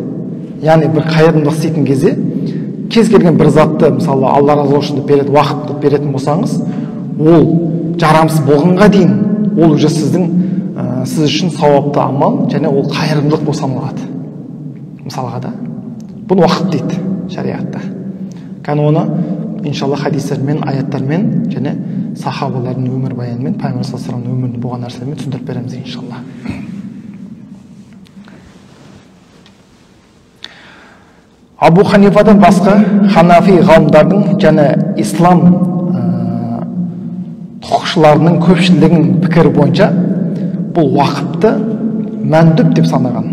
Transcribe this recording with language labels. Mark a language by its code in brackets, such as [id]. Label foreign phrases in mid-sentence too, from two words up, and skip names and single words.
[kk] Яғни бір қайырымдылық істейтін кезде, кез келген бір затты, мысалы, Алла разы болсын деп береді, уақыт деп беретін болсаңыз, ол жарамсыз болғанға дейін, ол уже сіз үшін сауапты амал, және ол қайырымдылық болып саналады. Мысалға да, бұны уақыт дейді шариғатта. Оны иншалла хадистермен, аяттармен және сахабалардың өмір баянымен, Пайғамбар [ar] صلى الله عليه وسلم [kk] өмірінде болған нәрселермен түсіндіріп береміз иншалла. Абу Ханифадан басқа ханафи ғалымдардың және ислам құқықшыларының көпшілігінің пікірі бойынша бұл уақытты мәндүб деп санаған.